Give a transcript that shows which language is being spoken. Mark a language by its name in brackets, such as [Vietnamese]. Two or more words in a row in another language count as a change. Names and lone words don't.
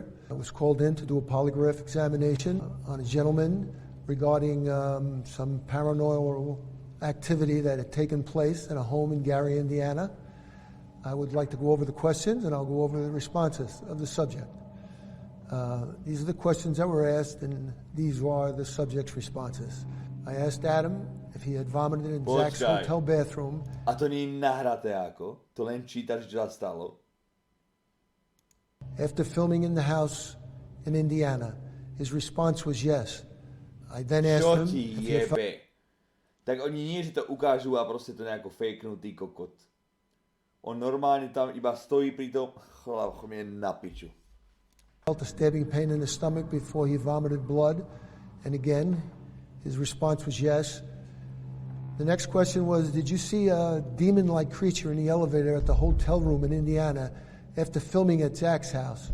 [English] I was called in to do a polygraph examination on a gentleman regarding some paranormal activity that had taken place in a home in Gary, Indiana. I would like to go over the questions, and I'll go over the responses of the subject. These are the questions that were asked, and these are the subject's responses. I asked Adam if he had vomited in Zach's hotel bathroom. [Slovak] A to nie nahraté ako, to len čítaš, čo sa stalo. [English] After filming in the house in Indiana, his response was yes. I then asked him if he [Slovak] jebe. Tak oni nie, že to ukážu a proste to nejako fakenutý kokot. On normálne tam iba stojí pri tom, chlap, je na piču. [English] Felt a stabbing pain in the stomach before he vomited blood, and again, his response was yes. The next question was, did you see a demon-like creature in the elevator at the hotel room in Indiana after filming at Zach's house?